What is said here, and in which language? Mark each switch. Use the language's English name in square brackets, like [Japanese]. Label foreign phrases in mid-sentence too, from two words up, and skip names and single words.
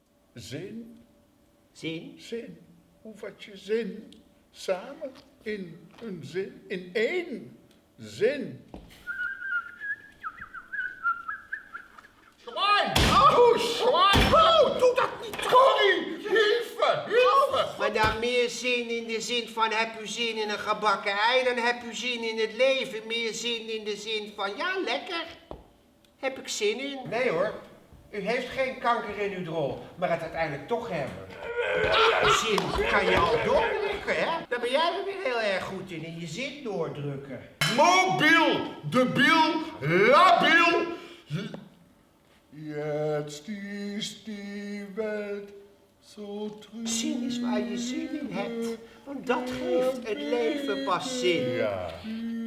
[Dutch] Zin. Zin? Zin. Hoe vat je zin samen in een zin? In één zin. [German] Schwein! Oh, schwein! [Dutch] Oh, doe dat niet! Corrie! [German] Hilfe! Hilfe! [Dutch] Maar dan meer zin in de zin van heb u zin in een gebakken ei, dan heb u zin in het leven. Meer zin in de zin van ja, lekker. Heb ik zin in? Nee hoor, u heeft geen kanker in uw drol, maar het uiteindelijk toch hebben. Zin kan je al doordrukken, hè? Daar ben jij er weer heel erg goed in je zin doordrukken. Mobiel, debiel, labiel. [German] Jetzt ist die Welt so trüb. [Dutch] Zin is waar je zin in hebt, want dat geeft het leven pas zin. Ja.